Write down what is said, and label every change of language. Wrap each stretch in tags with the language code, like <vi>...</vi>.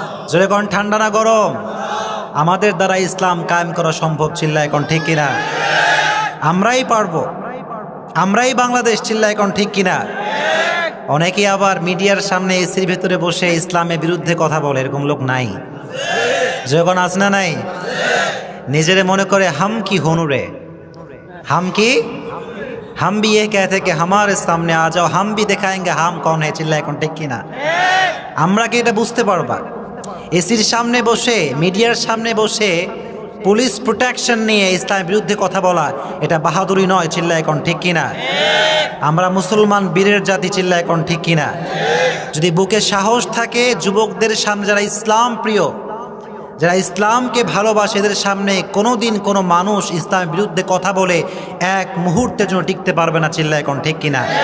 <bn>জোরে কোন ঠান্ডা না গরম? আমাদের দ্বারা ইসলাম কায়েম করা সম্ভব, চিল্লাই কোন ঠিক কিনা? আমরাই পারবো, আমরাই বাংলাদেশ, চিল্লাই কোন ঠিক কিনা? অনেকে আবার মিডিয়ার সামনে এসির ভেতরে বসে ইসলামের বিরুদ্ধে কথা বলে, এরকম লোক নাই? যখন আস না নাই, নিজেরে মনে করে হাম কি হনুরে, হাম কি,</bn> <hi>हम भी ये कहते कि हमारे सामने आ जाओ, हम भी दिखाएंगे हम कौन है।</hi> <bn>চিল্লা এখন ঠিক কিনা? আমরা কি এটা বুঝতে পারবা? এসির সামনে বসে, মিডিয়ার সামনে বসে পুলিশ প্রোটেকশন নিয়ে ইসলামের বিরুদ্ধে কথা বলা, এটা বাহাদুরি নয়। চিল্লা এখন ঠিক কিনা? আমরা মুসলমান বীরের জাতি, চিল্লা এখন ঠিক কিনা? যদি বুকে সাহস থাকে, যুবকদের সামনে যারা ইসলাম প্রিয়, যারা ইসলামকে ভালোবাসে, এদের সামনে কোনো দিন কোনো মানুষ ইসলামের বিরুদ্ধে কথা বলে এক মুহূর্তের জন্য টিকতে পারবে না। চিল্লা এখন ঠিক কিনা?</bn>